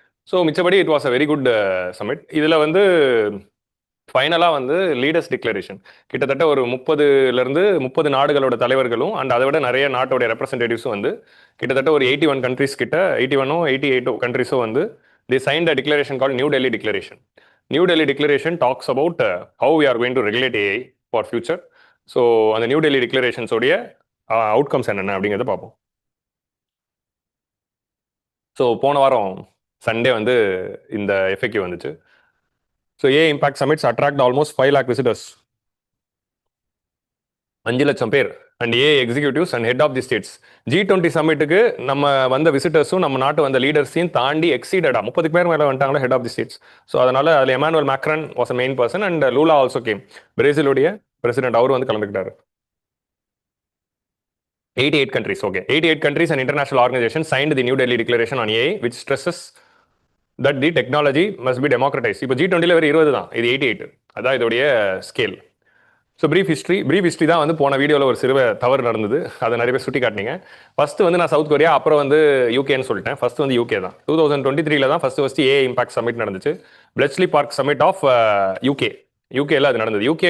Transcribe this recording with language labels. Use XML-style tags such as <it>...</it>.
<ta>So மிச்சபடி</ta> <en>It was a very good summit.</en> <ta>இதில் வந்து ஃபைனலாக வந்து லீடர்ஸ் டிக்ளரேஷன் கிட்டத்தட்ட ஒரு 30 நாடுகளோட தலைவர்களும் அண்ட் அதை விட நிறைய நாட்டோடைய ரெப்ரஸன்டேட்டிவ்ஸும் வந்து கிட்டத்தட்ட ஒரு 81 கண்ட்ரிஸ் கிட்ட, 88 கண்ட்ரிஸும் வந்து</ta> <en>they signed a declaration called New Delhi Declaration. New Delhi Declaration talks about how we are going to regulate AI for future.</en> <ta>So அந்த நியூ டெல்லி டிக்ளரேஷன்ஸோடைய அவுட்கம்ஸ் என்னென்ன அப்படிங்கிறத பார்ப்போம். ஸோ போன வாரம் சண்டே வந்து இந்த எஃப்ஏக்யூ வந்துச்சு.</ta> <en>So AI Impact Summits attract almost 5 lakh visitors.</en> <ta>5 லட்சம் பேர் and AI executives and head of the states. G20 சம்மிட்டுக்கு நம்ம வந்த விசிட்டர்ஸும் நம்ம நாட்டு வந்த லீடர்ஸையும் தாண்டி எக்ஸீடடா 30 பேர் மேலே வந்துட்டாங்களா head of the states. So அதனால அதில்</ta> <en>Emmanuel Macron was a main person and Lula also came,</en> <ta>பிரேசிலுடைய president, அவர் வந்து கலந்துக்கிட்டாரு.</ta> <en>88 countries, okay. 88 countries and international organizations signed the New Delhi Declaration on AI, which stresses that the technology must be democratized.</en> <ta>இப்போ G20 வெறும் 20 தான், இது 88. அதான் இதோடைய scale. So brief history தான் வந்து போன வீடியோவில் ஒரு சிறுவ தவறு நடந்தது, அதை நிறைய பேர் சுட்டி காட்டினீங்க. ஃபர்ஸ்ட் வந்து நான் சவுத் கொரியா, அப்புறம் வந்து யூகேன்னு சொல்லிட்டேன். ஃபர்ஸ்ட் வந்து யூகே தான். 2023 தான் ஃபர்ஸ்ட் ஏஐ இம்பாக்ட் சமிட் நடந்துச்சு, பிளெச்லி பார்க் சமிட் ஆஃப் யூகேல அது நடந்தது.</ta>